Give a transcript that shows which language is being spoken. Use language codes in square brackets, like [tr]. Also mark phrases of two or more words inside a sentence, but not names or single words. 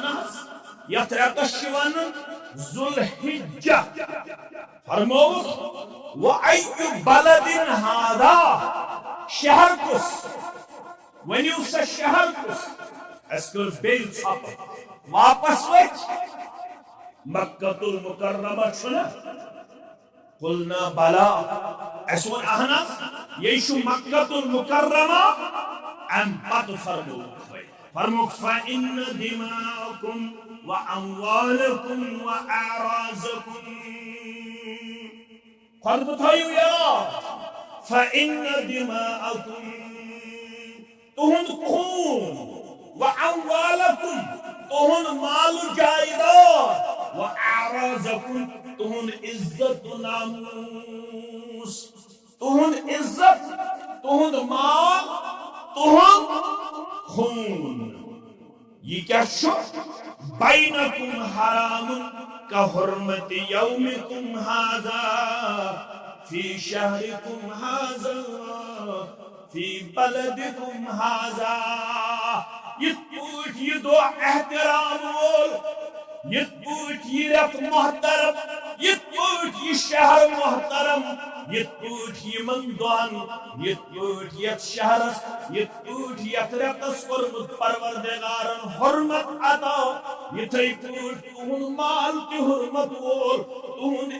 [ks] حظ یتھ رٮ۪تس چھِ ونان ذو الحجہ فرمووُکھ [ar] وَأَيُّ بَلَدٍ [ks] هَذَا شہر کُس ؤنِو سا شہر کُس اَسہِ کٔر بیٚیہِ ژھۄپہٕ واپس ؤتھۍ مکۃ المکرمہ چھُنا [ar] قلنا بلا [ks] اَسہِ ووٚن اہن حظ یے چھُ مکۃ المکرمہ امہِ پتہٕ فرمووُکھ [ar] فَإِنَّ دِمَاءَكُمْ وَأَمْوَالَكُمْ وَأَعْرَاضَكُمْ [ks] خۄطبہٕ تھٲیِو یاد [ar] فَإِنَّ دِمَاءَكُمْ [ks] تُہُنٛد خوٗن وَأَمْوَالَكُمْ تُہُنٛد مال جایداد وَأَعْرَاضَكُمْ تُہُنٛد عزت و ناموس تُہُنٛد عزت تُہُنٛد مال تُہُنٛد خون یہ کیا چھُ [ar] بینکم حرام کحرمت یومکم ھذا فی شہرکم ھذا فی بلدکم ھذا [ks] یِتھ پٲٹھۍ یہ دۄہ احترام وول یِتھ پٲٹھۍ یہ رٮ۪تھ محترم یِتھ پٲٹھۍ یہ شہر محترم یِتھ پٲٹھۍ یِمن دۄہن یِتھ پٲٹھۍ یتھ شہرس یِتھ پٲٹھۍ یتھ رٮ۪تس کوٚرمُت پروردگارن حرمت عطا یِتھے پٲٹھۍ تُہُنٛد مال تہِ حرمت وول تُہُنٛد